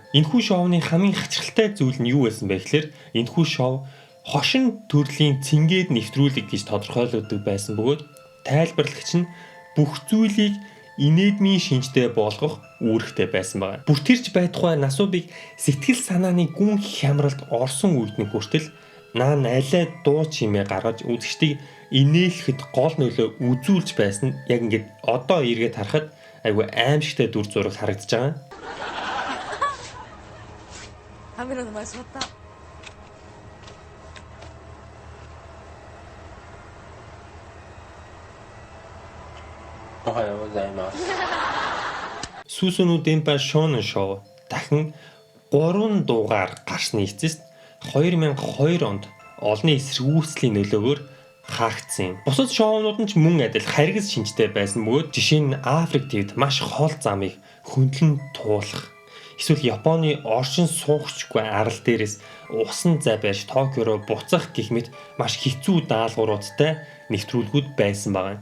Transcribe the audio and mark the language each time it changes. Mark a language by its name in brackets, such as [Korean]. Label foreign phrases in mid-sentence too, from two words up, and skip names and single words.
[Mongolian] Энэхүү шоуны хамгийн хачирхалтай зүйл нь юу байсан бэ гэхээр энэхүү шоу хошин төрлийн цэнгээд нэвтрүүлэг гэж тодорхойлогддог байсан бөгөөд тайлбарлагч нь бүх зүйлийг инэдмийн шинжтэй болгох үүрэгтэй байсан байна. Бүртэрч байтугай Насубыг сэтгэл санааны гүн хямралд орсон үед нь хүртэл наан алай дуу чимээ гаргаж үзэгчдийг инээлхэд гол нөлөө үзүүлж байсан нь яг ингээд одоо эргээд харахад айгүй аимшигтай дүр зураг харагдаж байгаа. [Japanese] カメラの前座った。おはようございます。 [Mongolian] Сүүсүнүүдийн ба шоунэн шоу дахин 3 дугаар гарсны эцэст 2002 онд олонний эсэргүүцлийн нөлөөгөөр хаагдсан юм. Бусад шоунууд нь ч мөн адил харгас шинжтэй байсан бөгөөд жишээ нь Африк ТV-д маш хол замыг хөндлөн туулах, эсвэл Японы оршин суугчгүй арал дээрээс усан зай байж Токио руу буцах гэх мэт маш хэцүү даалгавруудтай нэвтрүүлгүүд байсан байна.